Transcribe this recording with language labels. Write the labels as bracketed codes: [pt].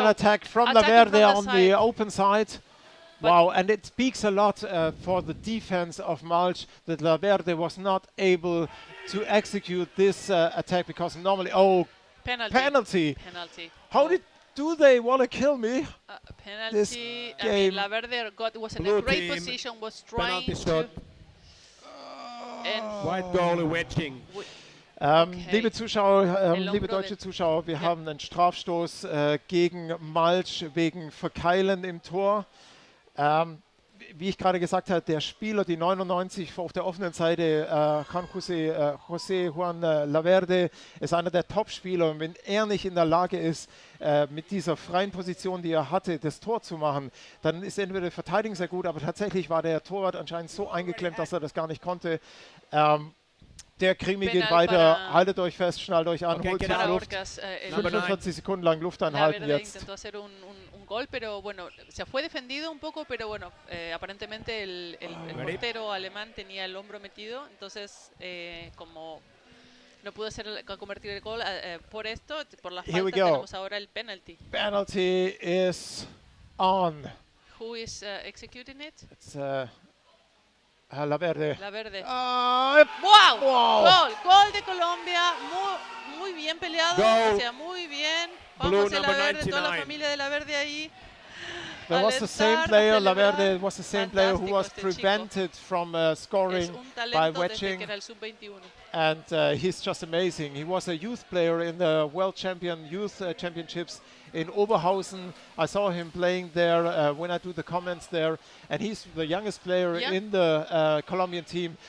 [en] an attack from Laverde on the open side. Wow, and it speaks a lot for the defense of Malsch that Laverde was not able to execute this attack, because normally, penalty. How do they want to kill me? Penalty. I mean, Laverde was in a great position, was trying to. White goal wedging. [de] Liebe Zuschauer, liebe deutsche Zuschauer, wir haben einen Strafstoß gegen Malsch wegen Verkeilen im Tor. Wie ich gerade gesagt habe, der Spieler, die 99 auf der offenen Seite, José Juan Laverde, ist einer der Top-Spieler. Und wenn er nicht in der Lage ist, mit dieser freien Position, die er hatte, das Tor zu machen, dann ist entweder die Verteidigung sehr gut, aber tatsächlich war der Torwart anscheinend so eingeklemmt, dass er das gar nicht konnte. Der Krimi geht weiter, haltet euch fest, schnallt euch an, holt sich Luft. 45 Sekunden lang Luft anhalten jetzt. [es] Gol, pero bueno, se fue defendido un poco, pero bueno, aparentemente el portero alemán tenía el hombro metido, entonces como no pudo convertir el gol por esto, por la falta, tenemos ahora el penalty. [en] Penalty is on. Who is executing it? It's Laverde. [es] ¡Wow! Gol de Colombia, muy bien peleado, o sea, muy bien. Juan José Laverde, toda la familia de Laverde ahí. [en] There was the same player, Laverde was the same player who was prevented from scoring by wedging. And he's just amazing. He was a youth player in the World Youth Championships in Oberhausen. I saw him playing there when I do the comments there, and he's the youngest player in the Colombian team.